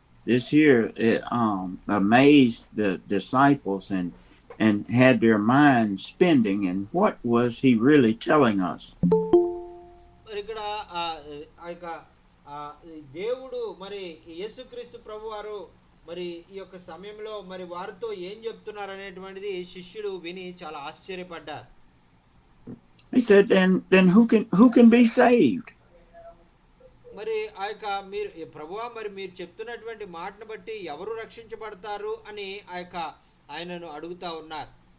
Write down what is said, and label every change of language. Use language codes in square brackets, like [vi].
[en] This here amazed the disciples and had their mind spinning. And what was he really telling us? [te] మరి ఇక్కడ ఆ యొక్క దేవుడు మరి యేసుక్రీస్తు ప్రభు వారు మరి ఈ యొక్క సమయంలో మరి వారితో ఏం చెప్తున్నారు అనేటువంటిది శిష్యులు విని చాలా ఆశ్చర్యపడ్డారు. [en] He said, then who can be saved? [te] మరి ఆ యొక్క మీరు ప్రభువా మరి మీరు చెప్తున్నటువంటి మాటను బట్టి ఎవరు రక్షించబడతారు అని ఆ యొక్క ఆయనను అడుగుతా ఉన్నారు.